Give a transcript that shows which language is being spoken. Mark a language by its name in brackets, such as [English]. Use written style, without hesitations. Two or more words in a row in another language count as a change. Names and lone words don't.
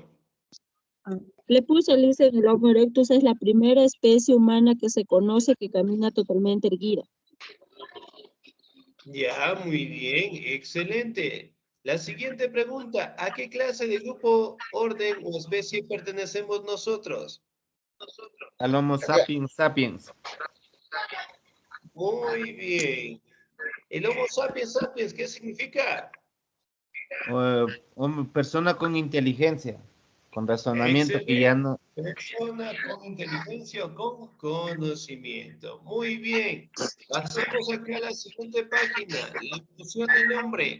[Spanish] le puse, listen, el Homo erectus es la primera especie humana que se conoce que camina totalmente erguida. Ya, muy bien, excelente. La siguiente pregunta, ¿a qué clase de grupo, orden o especie pertenecemos nosotros? Al Homo sapiens sapiens. Muy bien. El Homo sapiens sapiens, ¿qué significa? Persona con inteligencia, con razonamiento, que ya Excelente. no. Persona con inteligencia o con conocimiento. Muy bien. Pasamos acá a la siguiente página, la función del hombre.